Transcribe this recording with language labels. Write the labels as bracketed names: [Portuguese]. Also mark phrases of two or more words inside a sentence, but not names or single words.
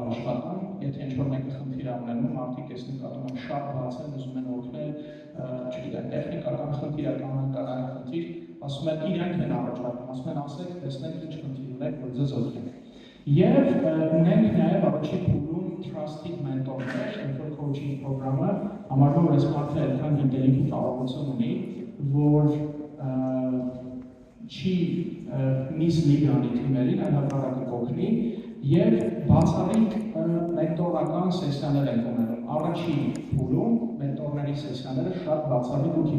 [Armenian] աշխատան, եթե ինչ-որ մեկը խնդիր ունենում, մարդիկ այս նկատում են շատ բաց են, ուզում են օգնել, չգիտեմ, տեխնիկական խնդիր, կանոնական խնդիր, ասում են իրենք են առաջարկում, ասում են ասեք, տեսնենք ինչ խնդիր ունեք, որ ձեզ օգնենք։ Եվ ունենք նաև առաջին փուլում [English] trusted mentor- [Armenian] ներ, [English] mentor coaching program [Armenian] ը, համարվում որ այս մարդը այդքան ինտելիգենտ կարողություն ունի, որ չի mislead անի թիմերին, այլ հակառակը կօգնի եւ բացառիկ մենտորական սեսիաներ են ունենում։ Առաջին փուլում մենտորների սեսիաները շատ բացառիկ ու քիչ